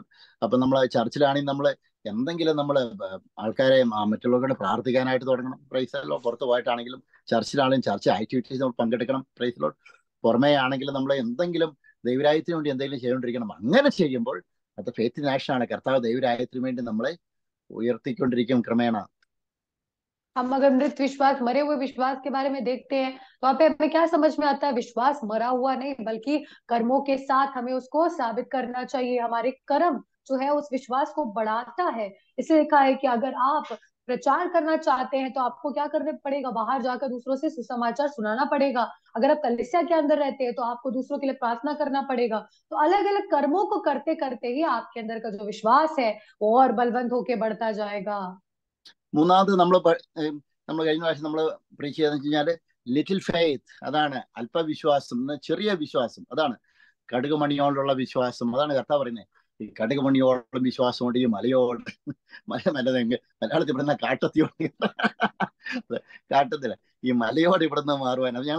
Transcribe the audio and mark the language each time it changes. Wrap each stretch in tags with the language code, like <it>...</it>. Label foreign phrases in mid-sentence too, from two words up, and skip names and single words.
<ml>അപ്പൊ നമ്മൾ ചർച്ചിലാണെങ്കിൽ നമ്മൾ എന്തെങ്കിലും നമ്മൾ ആൾക്കാരെ മറ്റുള്ളവരോട് പ്രാർത്ഥിക്കാനായിട്ട് തുടങ്ങണം.</ml> <en>Praise the Lord.</en> <ml>പുറത്തു പോയിട്ടാണെങ്കിലും ചർച്ചിലാണെങ്കിലും</ml> <en>church activities</en> <ml>നമ്മൾ പങ്കെടുക്കണം.</ml> <en>Praise the Lord.</en> <ml>പുറമേ ആണെങ്കിലും നമ്മൾ എന്തെങ്കിലും ദൈവരാജ്യത്തിന് വേണ്ടി എന്തെങ്കിലും ചെയ്തുകൊണ്ടിരിക്കണം. അങ്ങനെ ചെയ്യുമ്പോൾ അത്</ml> <en>faith in action</en> <ml>ആണ്. കർത്താവ് ദൈവരാജ്യത്തിന് വേണ്ടി നമ്മളെ ഉയർത്തിക്കൊണ്ടിരിക്കും ക്രമേണ.</ml> <hi>हम अगर मृत विश्वास, मरे हुए विश्वास के बारे में देखते हैं तो वहां पे हमें क्या समझ में आता है, विश्वास मरा हुआ नहीं बल्कि कर्मों के साथ हमें उसको साबित करना चाहिए। हमारे कर्म जो है उस विश्वास को बढ़ाता है। इसलिए लिखा है कि अगर आप प्रचार करना चाहते हैं तो आपको क्या करना पड़ेगा, बाहर जाकर दूसरों से सुसमाचार सुनाना पड़ेगा। अगर आप कलीसिया के अंदर रहते हैं तो आपको दूसरों के लिए प्रार्थना करना पड़ेगा। तो अलग अलग कर्मों को करते करते ही आपके अंदर का जो विश्वास है वो और बलवंत होके बढ़ता जाएगा।</hi> <ml>മൂന്നാമത് നമ്മൾ കഴിഞ്ഞ പ്രാവശ്യം നമ്മൾ പ്രീച്ച് ചെയ്തെന്ന് വെച്ച് കഴിഞ്ഞാൽ</ml> <en>little faith,</en> <ml>അതാണ് അല്പവിശ്വാസം, ചെറിയ വിശ്വാസം, അതാണ് കടുകുമണിയോടുള്ള വിശ്വാസം. അതാണ് കർത്താവ് പറയുന്നത്, ഈ കടുകുമണിയോളം വിശ്വാസം കൊണ്ട് ഈ മലയോട് മലയാളത്തിൽ പറയുന്ന കാട്ടത്തിയോട് കാട്ടത്തില്ല, ഈ മലയോട് ഇവിടുന്ന് മാറുവാൻ.</ml>